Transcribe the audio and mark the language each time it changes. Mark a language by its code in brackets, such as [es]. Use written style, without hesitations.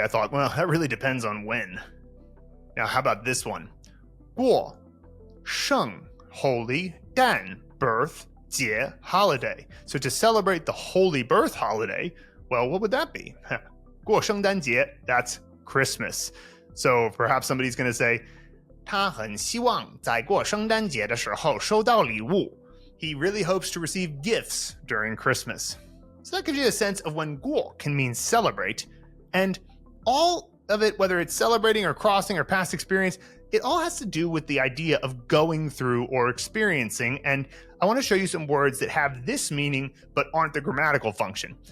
[en] I thought, well, that really depends on when. Now, how about this one? 过, sheng, holy, dan, birth, 节, holiday. So to celebrate the holy birth holiday, well, what would that be? 过圣诞节, that's Christmas. So perhaps somebody's going to say, [zh] 他很希望在过圣诞节的时候收到礼物. [en] He really hopes to receive gifts during Christmas. So that gives you a sense of when 过 can mean celebrate, and all of it, whether it's celebrating or crossing or past experience, it all has to do with the idea of going through or experiencing. And I want to show you some words that have this meaning but aren't the grammatical function.